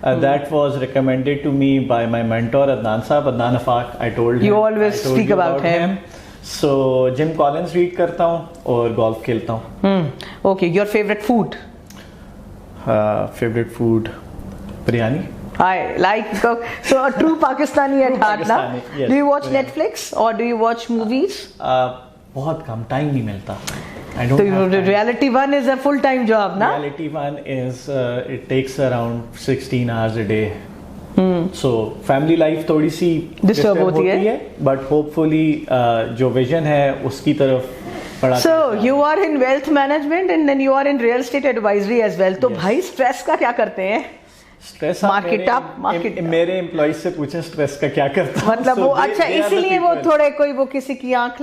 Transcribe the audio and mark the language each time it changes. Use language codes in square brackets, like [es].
[en] That was recommended to me by my mentor Adnan Saab, Adnan Afaq. I told him. You always speak about him. [ur] So Jim Collins read کرتا ہوں اور golf کھیلتا ہوں. [en] Okay, your favorite food? Favorite food, biryani. I like so a true Pakistani at heart na. Yes, do you watch biryani. Netflix or do you watch movies? [ur] بہت کم, time نہیں ملتا. [en] I don't so have time. Reality One is a full time job na. Reality One is it takes around 16 hours a day. So family life [ur] تھوڑی سی disturb ہوتی ہے, [en] but hopefully [ur] جو vision ہے اس کی طرف. [en] So you are in wealth management and then you are in real estate advisory as well. [ur] تو بھائی stress کا کیا کرتے ہیں؟ [en] Stress market [ur] میرے امپلائیز سے پوچھیں stress کا کیا کرتا ہوں. مطلب وہ اچھا اسی لیے وہ تھوڑے کوئی وہ کسی کی آنکھ